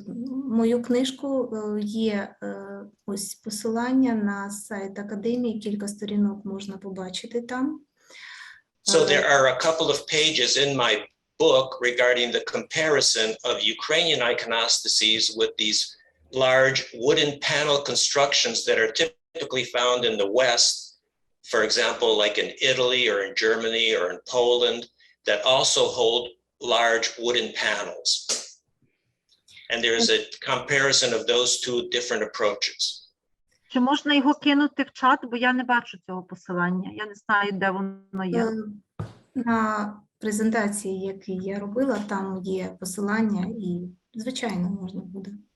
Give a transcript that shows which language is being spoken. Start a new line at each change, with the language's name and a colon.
Ukrainian: Мою книжку є ось посилання на сайт академії, кілька сторінок можна побачити там.
English: So there are a couple of pages in my book regarding the comparison of Ukrainian iconostases with these large wooden panel constructions that are typically found in the West, for example, like in Italy or in Germany or in Poland, that also hold large wooden panels. And there's a comparison of those two different approaches.
Ukrainian: Чи можна його кинути в чат, бо я не бачу цього посилання. Я не знаю, де воно є. На презентації, які я робила, там є посилання і, звичайно, можна буде.